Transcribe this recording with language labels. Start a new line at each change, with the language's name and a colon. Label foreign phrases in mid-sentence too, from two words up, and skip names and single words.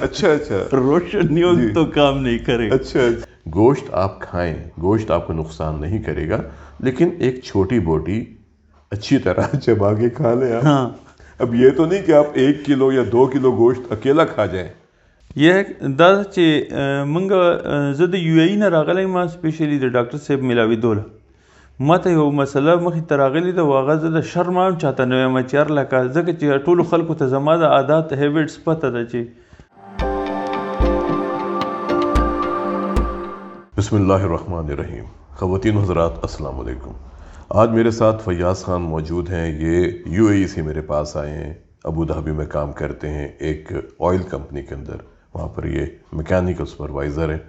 Urdu: اچھا اچھا روشن نہیں ہوگا تو کام نہیں کرے گا. اچھا گوشت آپ کھائیں, گوشت آپ کو نقصان نہیں کرے گا, لیکن ایک چھوٹی بوٹی اچھی طرح چبا کے کھا لیں آپ. ہاں اب یہ تو نہیں کہ آپ 1 کلو یا 2 کلو گوشت اکیلا کھا جائیں.
Pashto: یہ دا چې منګه زه د UAE نه راغلی ما سپیشلی د ډاکټر صاحب ملاویدوله ماته یو مسله مخې ته راغلې ده, هغه زه د شرم هم چاته نه وایم چې هر لکه ځکه چې ټولو خلکو ته زما د عادات هیبټس پته ده چې.
Arabic: بسم اللہ الرحمن الرحیم.
Urdu: خواتین و حضرات
Arabic: السلام علیکم.
Urdu: آج میرے ساتھ فیاض خان موجود ہیں. یہ UAE سے میرے پاس آئے ہیں, ابو دھابی میں کام کرتے ہیں ایک آئل کمپنی کے اندر, وہاں پر یہ میکینیکل سپروائزر ہیں.